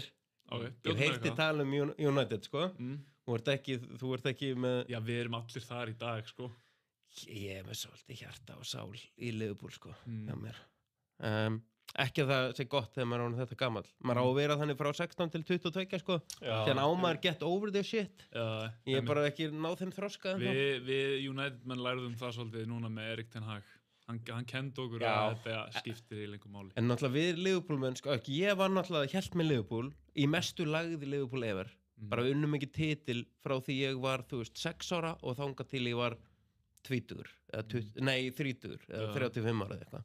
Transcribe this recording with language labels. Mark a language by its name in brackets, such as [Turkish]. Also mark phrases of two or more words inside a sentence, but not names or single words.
[Icelandic] Ég heyrti tala um United, sko. Þú ert ekki með... Já, við erum allir þar í dag, sko. Ég með svolítið hjarta og sál í Liverpool, sko, hjá mér. Ekki að það sé gott þegar maður á þetta gamall. Maður á að vera þannig frá 16 til 22, sko. Þannig á maður [English] get over the shit. [Icelandic] Ég bara ekki náð þeim þroska. Við United menn lærðum það svolítið núna með Erik ten Hag. Hann kendi okkur að þetta skiptir í lengur máli. En náttúrulega við Liverpool menn, sko, ég var náttúrulega hélt með Liverpool í mestu lagði Liverpool ever. Bara unnum ekki titil frá því ég var, 6 ára og þangað til ég var 20, eða 30 eða 35 ára eða eitthvað.